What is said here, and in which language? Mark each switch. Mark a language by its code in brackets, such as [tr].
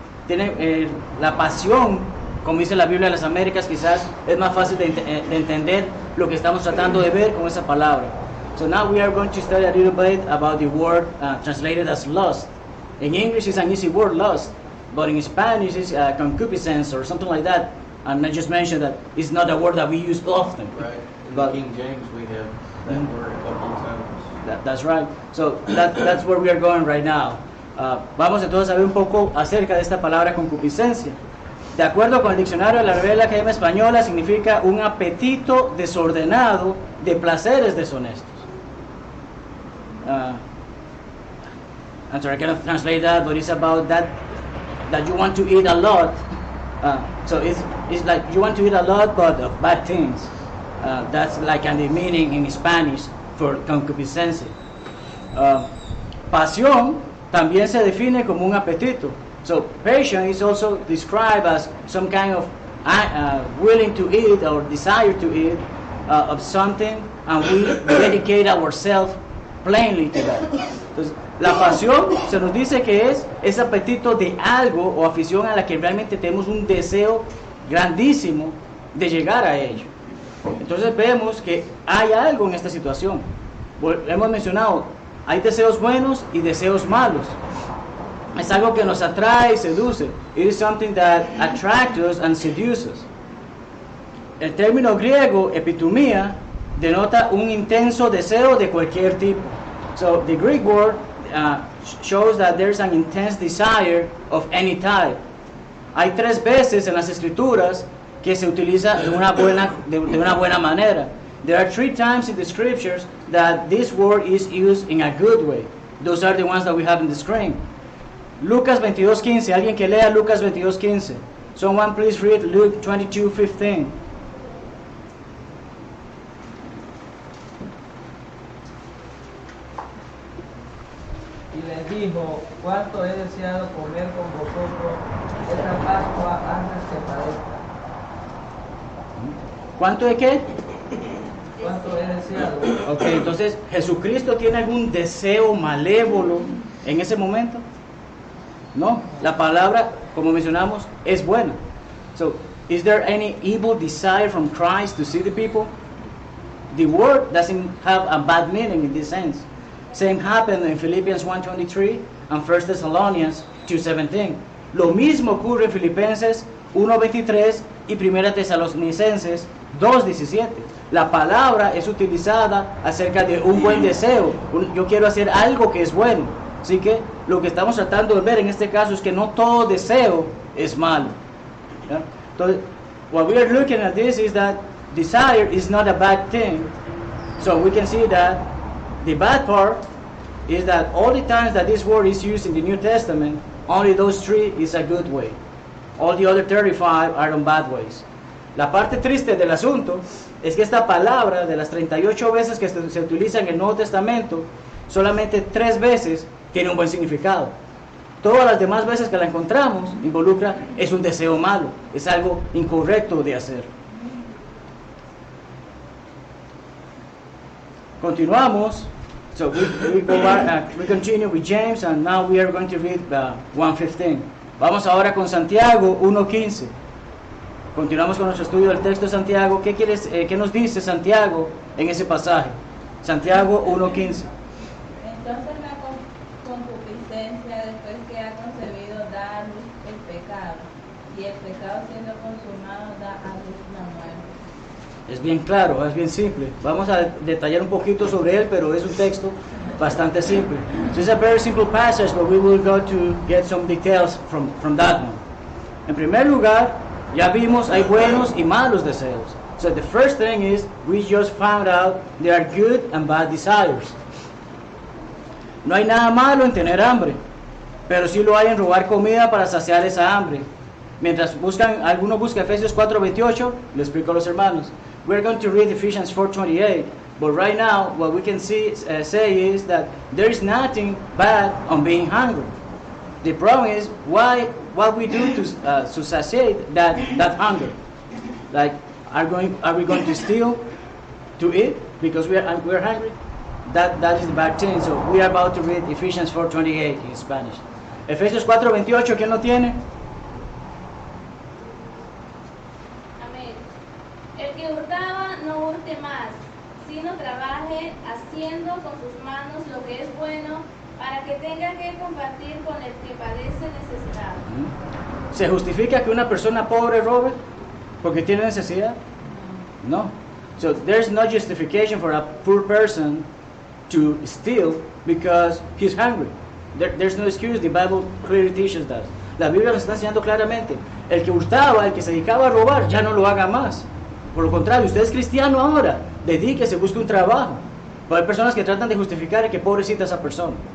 [es] Tiene la pasión, como dice la Biblia de las Américas, quizás es más fácil de entender lo que estamos tratando de ver con esa palabra. [en] So now we are going to study a little bit about the word translated as lust. In English it's an easy word, lust, but in Spanish it's concupiscence or something like that. And I just mentioned that it's not a word that we use often. Right. In But, King James we have that word a couple of times. That's right. So that's where we are going right now. [es] Vamos entonces a ver un poco acerca de esta palabra concupiscencia. De acuerdo con el diccionario de la Real Academia Española, significa un apetito desordenado de placeres deshonestos. [en] I'm sorry, I cannot translate that, but it's about that you want to eat a lot. So it's like you want to eat a lot, but of bad things. That's like the meaning in Spanish for concupiscencia. [es] Pasión también se define como un apetito. [en] So passion is also described as some kind of willing to eat or desire to eat of something, and we dedicate ourselves plainly to that. [es] Entonces, la pasión se nos dice que es ese apetito de algo o afición a la que realmente tenemos un deseo grandísimo de llegar a ello. Entonces vemos que hay algo en esta situación. Hemos mencionado, hay deseos buenos y deseos malos. Es algo que nos atrae y seduce. [en] It is something that attracts us and seduces. [es] El término griego epitumia denota un intenso deseo de cualquier tipo. [en] So the Greek word shows that there's an intense desire of any type. [es] Hay 3 veces en las escrituras que se utiliza de una buena manera. [en] There are 3 times in the scriptures that this word is used in a good way. Those are the ones that we have in the screen. Lucas 22:15. [es] Alguien que lea Lucas 22:15. [en] Someone please read Luke 22:15. [es] Y les dijo, cuánto he deseado comer con vosotros esta Pascua antes que parezca. ¿Cuánto de qué? Cuánto he deseado. Ok, entonces, ¿Jesucristo tiene algún deseo malévolo en ese momento? No, la palabra, como mencionamos, es buena. [en] So, is there any evil desire from Christ to see the people? The word doesn't have a bad meaning in this sense. Same happened in Philippians 1:23 and 1 Thessalonians 2:17. [es] Lo mismo ocurre en Filipenses 1:23 y 1 Tesalonicenses 2:17. La palabra es utilizada acerca de un buen deseo. Yo quiero hacer algo que es bueno. Así que lo que estamos tratando de ver en este caso es que no todo deseo es malo. ¿Ya? [en] Entonces, what we are looking at this is that desire is not a bad thing. So we can see that the bad part is that all the times that this word is used in the New Testament, only those 3 is a good way. All the other 35 are on bad ways. [es] La parte triste del asunto es que esta palabra, de las 38 veces que se utiliza en el Nuevo Testamento, solamente 3 veces tiene un buen significado. Todas las demás veces que la encontramos involucra es un deseo malo, es algo incorrecto de hacer. Continuamos. [en] So we continue with James, and now we are going to read 1:15. [es] Vamos ahora con Santiago 1:15. Continuamos con nuestro estudio del texto de Santiago. ¿Qué nos dice Santiago en ese pasaje? Santiago 1:15. Entonces la concupiscencia, después que ha concebido, da a luz el pecado, y el pecado siendo consumado da a luz la muerte. Es bien claro, es bien simple. Vamos a detallar un poquito sobre él, pero es un texto bastante simple. [en] So it's a very simple passage, but we will go to get some details from that one. [es] En primer lugar, ya vimos hay buenos y malos deseos. [en] So the first thing is we just found out there are good and bad desires. [es] No hay nada malo en tener hambre, pero sí lo hay en robar comida para saciar esa hambre. Mientras algunos buscan Efesios 4:28, le explico a los hermanos. [en] We're going to read Ephesians 4:28, but right now what we can say is that there is nothing bad on being hungry. The problem is what we do to satiate that hunger. Like, are we going to steal to eat because we're hungry? That is the bad thing. So we are about to read Ephesians 4:28 in Spanish. [es] Efesios 4:28, ¿quién lo tiene? El que hurtaba no hurte más, sino trabaje haciendo con sus manos lo que es bueno, para que tenga que compartir con el que padece necesidad. ¿Se justifica que una persona pobre robe porque tiene necesidad? No. [en] So there's no justification for a poor person to steal because he's hungry. There's no excuse. The Bible clearly teaches that. [es] La Biblia nos está enseñando claramente. El que hurtaba, el que se dedicaba a robar, ya no lo haga más. Por lo contrario, usted es cristiano ahora, dedíquese, busque un trabajo. Pero hay personas que tratan de justificar que pobrecita esa persona.